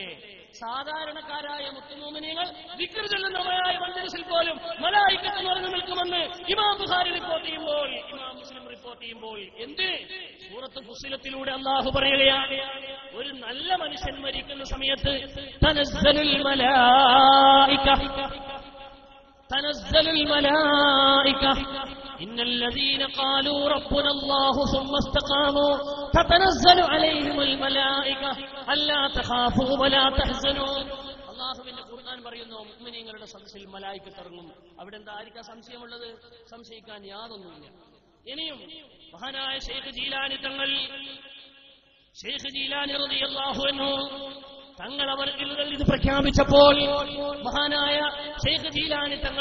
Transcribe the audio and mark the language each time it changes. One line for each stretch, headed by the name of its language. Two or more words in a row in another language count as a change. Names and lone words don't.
Malayalam: സാധാരണക്കാരായ മുത്തുമോമിനീങ്ങൾ ദിക്ർ ചൊല്ലുന്നവരായ മജ്ലിസിൽ പോലും മലായികത്ത് നിറഞ്ഞു നിൽക്കുമെന്ന് ഇമാം ബുഖാരി റിപ്പോർട്ട് ചെയ്യുമ്പോൾ, ഇമാം മുസ്ലിം റിപ്പോർട്ട് ചെയ്യുമ്പോൾ എന്ത് സൂറത്ത് ഫുസ്സിലത്തിലൂടെ അല്ലാഹു പറയുകയാണ്, ഒരു നല്ല മനുഷ്യൻ മരിക്കുന്ന സമയത്ത്
Arabic: تنزل الملائكة تنزل الملائكة إن الذين قالوا ربنا الله ثم استقاموا تتنزل عليهم الملائكة ألا تخافوا ولا تحزنوا.
Malayalam: അല്ലാഹുവിന്റെ ഖുർആൻ പറയുന്നു, മുഅ്മിനീങ്ങളുടെ സദസ്സിൽ മലായികത്ത് ഇറങ്ങും. അവിടെ എന്താ ആർക്കാ സംശയമുള്ളത്? സംശയിക്കാൻ യാതൊന്നുമില്ല. ഇനിയും മഹാനായ ശൈഖ് ജീലാനി തങ്ങൾ, ശൈഖ് ജീലാനി
Arabic: رضي الله عنه
Malayalam: തങ്ങൾ അവർ ഇത് പ്രഖ്യാപിച്ചപ്പോൾ മഹാനായ ശൈഖ് ജീലാനി തങ്ങൾ